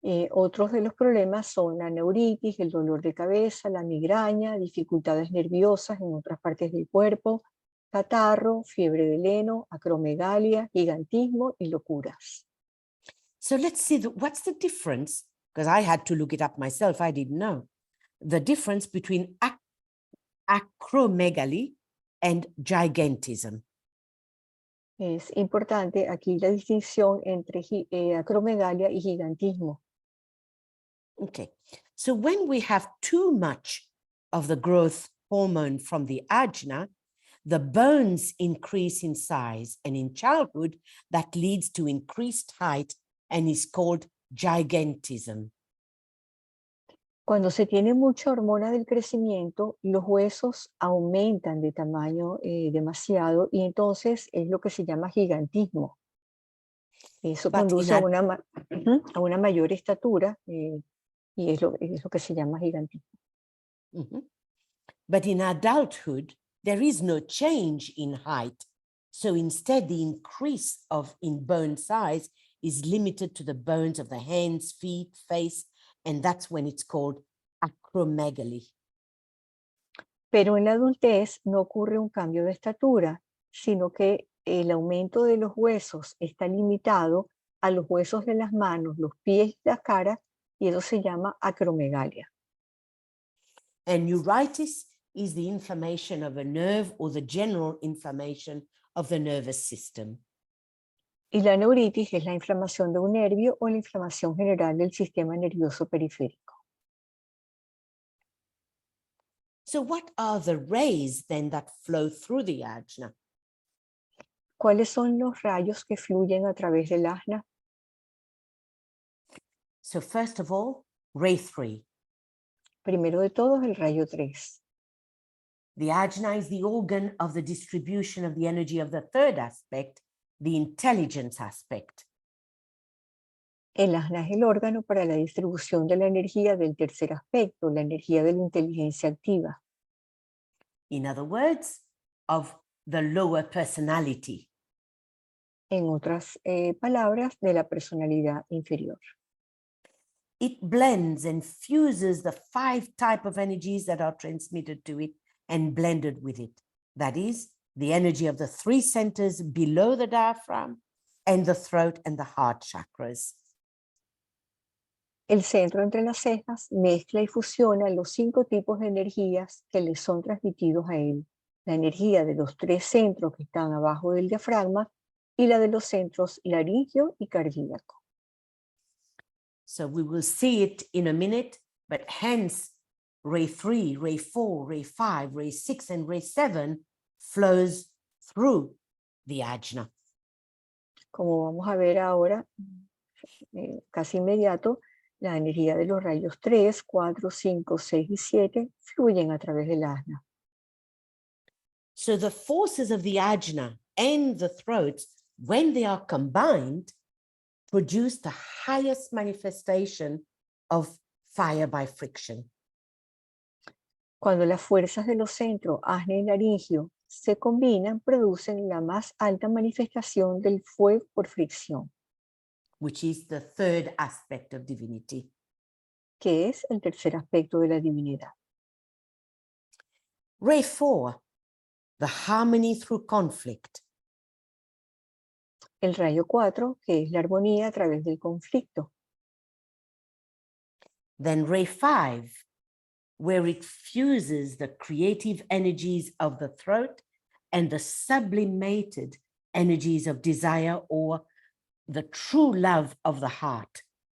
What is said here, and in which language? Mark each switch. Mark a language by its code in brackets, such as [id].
[es] Otros de los problemas son la neuritis, el dolor de cabeza, la migraña, dificultades nerviosas en otras partes del cuerpo, catarro, fiebre del heno, acromegalia, gigantismo y locuras. [en] So let's see, what's the difference? Because I had to look it up myself, I didn't know. The difference between acromegaly and gigantism. [es] Es importante aquí la distinción entre acromegalia y gigantismo. [en] Okay, so when we have too much of the growth hormone from the ajna, the bones increase in size, and in childhood, that leads to increased height and is called gigantism. [es] Cuando se tiene mucha hormona del crecimiento, los huesos aumentan de tamaño demasiado y entonces es lo que se llama gigantismo. Eso conduce a una mayor estatura y es lo que se llama gigantismo. [en] But in adulthood, there is no change in height. So instead, the increase in bone size is limited to the bones of the hands, feet, face, and that's when it's called acromegaly. [es] Pero en la adultez no ocurre un cambio de estatura, sino que el aumento de los huesos está limitado a los huesos de las manos, los pies y la cara, y eso se llama acromegalia. [en] And neuritis is the inflammation of a nerve or the general inflammation of the nervous system. [es] Y la neuritis es la inflamación de un nervio o la inflamación general del sistema nervioso periférico. [en] So what are the rays then that flow through the ajna? [es] ¿Cuáles son los rayos que fluyen a través del ajna? [en] So first of all, ray 3. [es] Primero de todos, el rayo 3. [en] The ajna is the organ of the distribution of the energy of the third aspect, the intelligence aspect. [es] El asna es el órgano para la distribución de la energía del tercer aspecto, la energía de la inteligencia activa. [en] In other words, of the lower personality. [es] En otras palabras, de la personalidad inferior. [en] It blends and fuses the 5 types of energies that are transmitted to it and blended with it. That is, the energy of the 3 centers below the diaphragm and the throat and the heart chakras. [es] El centro entre las cejas mezcla y fusiona los 5 tipos de energías que le son transmitidos a él. La energía de los 3 centros que están abajo del diafragma y la de los centros laríngeo y cardíaco. [en] So we will see it in a minute, but hence ray 3, ray 4, ray 5, ray 6, and ray 7 flows through the ajna. [es] Como vamos a ver ahora, casi inmediato, la energía de los rayos 3, 4, 5, 6 y 7 fluyen a través del asna. [en] So the forces of the ajna and the throat, when they are combined, produce the highest manifestation of fire by friction. [es] Cuando las fuerzas de los centros asna y laringio se combinan, producen la más alta manifestación del fuego por fricción, [en] which is the third aspect of divinity. [es] que es el tercer aspecto de la divinidad. [en] Ray 4, the harmony through conflict. [es] El rayo 4, que es la armonía a través del conflicto. [en] Then ray 5, where it fuses the creative energies of the throat and the sublimated energies of desire or the true love of the heart.